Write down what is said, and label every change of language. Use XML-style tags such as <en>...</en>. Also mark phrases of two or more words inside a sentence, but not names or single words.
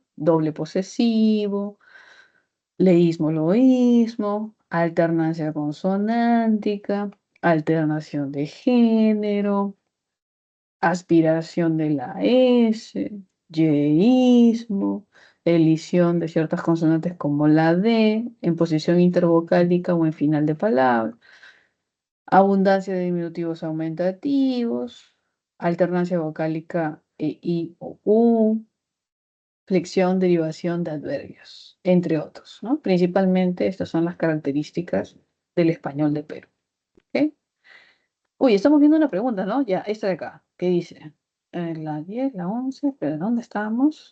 <es>Doble posesivo, leísmo, loísmo, alternancia consonántica, alternación de género, aspiración de la S, yeísmo, elisión de ciertas consonantes como la D, en posición intervocálica o en final de palabra, abundancia de diminutivos aumentativos, alternancia vocálica e I o U, flexión, derivación de adverbios, entre otros, ¿no? Principalmente estas son las características del español de Perú. ¿Ok? Uy, estamos viendo una pregunta, ¿no? Ya, esta de acá, ¿qué dice? La 10, la 11, pero ¿dónde estábamos?</es>